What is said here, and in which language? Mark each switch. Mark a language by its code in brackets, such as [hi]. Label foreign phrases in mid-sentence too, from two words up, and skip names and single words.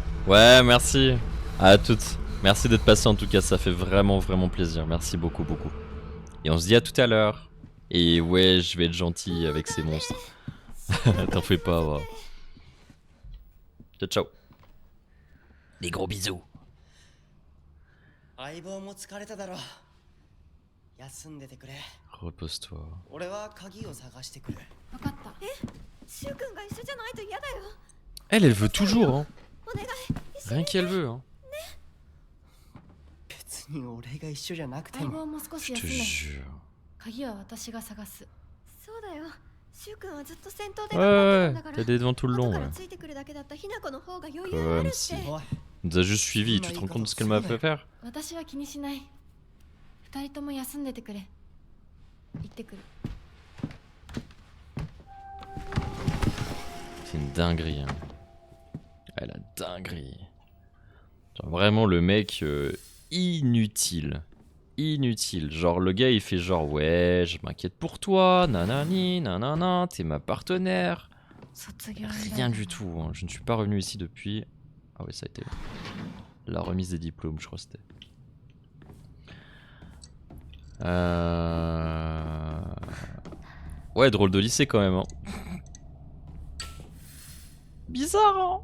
[fr] Ouais, merci. À toutes. Merci d'être passé en tout cas, ça fait vraiment vraiment plaisir. Merci beaucoup beaucoup. Et on se dit à tout à l'heure. Et ouais, je vais être gentil avec ces monstres. T'en fais pas, va. [it] Ciao ciao. [fr] Des gros bisous. [ja] 相棒も疲れただろう。休んでてくれ。 [fr] Repose-toi. [ja] 俺は鍵を探してくる。分かった。シュウ君が一緒じゃないと嫌だよ。 [fr] Elle veut toujours, hein. [ja] お願い。 [fr] Rien qu'elle veut, hein. [ja] 別に俺が一緒じゃなくても。相棒も少し [fr] Je [ja] 休 [fr] te [ja] め。 [fr] jure. [ja] 鍵は私が探す。そうだよ。シュウ君はずっと戦闘 [fr] Ouais, [ja] で頑張 [fr] ouais, [ja] ってたんだから。 [fr] t'as des devants tout le [ja] 後 [fr] long, [ja] か [fr] ouais. [ja] らついてくるだけだったひな子の方が余裕ある [fr] Comme [ja] って。 [fr] si. [ja] おい、 [fr] Elle nous a juste suivi, tu te rends compte de ce qu'elle m'a fait faire? [ja] 私は気にしない。二人とも休んでてくれ。行ってくる。 [fr] C'est une dinguerie, hein. Ah, la dinguerie. Genre vraiment le mec inutile. Inutile. Genre le gars il fait genre ouais, je m'inquiète pour toi, nanani, nanana, t'es ma partenaire. [ja] 卒業以来 [fr] Rien du tout, hein. Je ne suis pas revenu ici depuis... Ah oui, ça a été la remise des diplômes, je crois que c'était. Ouais, drôle de lycée quand même, hein. Bizarre, hein.